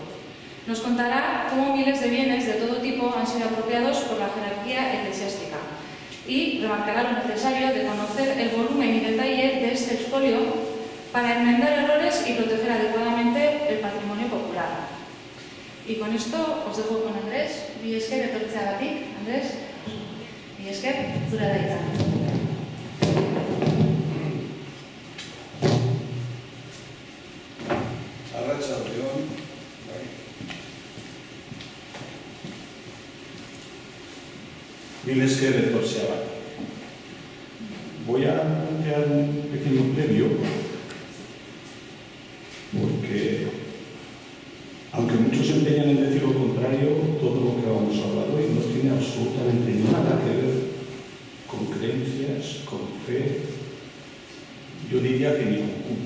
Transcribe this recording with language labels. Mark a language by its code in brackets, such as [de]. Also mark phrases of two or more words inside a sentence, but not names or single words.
[es] Nos contará cómo miles de bienes de todo tipo han sido apropiados por la jerarquía eclesiástica y remarcará lo necesario de conocer el volumen y detalle de este expolio para enmendar errores y proteger adecuadamente el patrimonio popular. Y con esto os dejo con Andrés. [eu] Mi esker etortzeagatik, Andrés. Mi esker, zurea da hitza. Mil esker etortzeagatik. [es] Voy a plantear un pequeño previo porque, aunque muchos se empeñan en decir lo contrario, todo lo que vamos a hablar hoy no tiene absolutamente nada que ver con creencias, con fe, yo diría que ni con culto.